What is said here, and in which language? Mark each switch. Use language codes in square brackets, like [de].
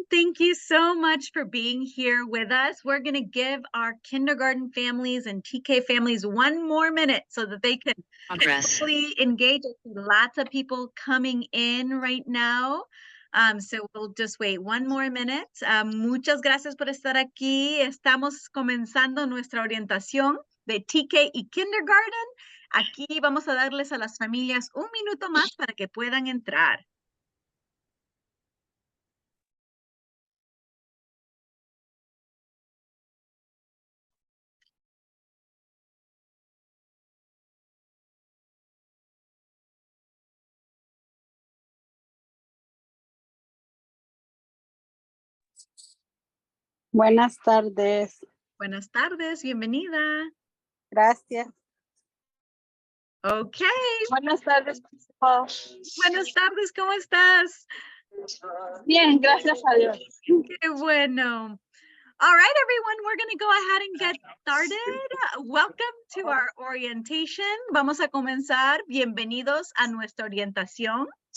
[en] Thank you so much for being here with us. We're going to give our kindergarten families and TK families one more minute so that they can fully engage. I see lots of people coming in right now. So we'll just wait one more minute. [es] Muchas gracias por estar aquí. Estamos comenzando nuestra orientación de TK y kindergarten. Aquí vamos a darles a las familias un minuto más para que puedan entrar. Buenas tardes. Buenas tardes, bienvenida. Gracias. Ok. Buenas tardes, principal. Buenas tardes, ¿cómo estás? Bien, gracias a Dios. Qué bueno. [en] All right, everyone, we're going to go ahead and get started. Welcome to our orientation. [es] Vamos a comenzar. Bienvenidos a nuestra orientación.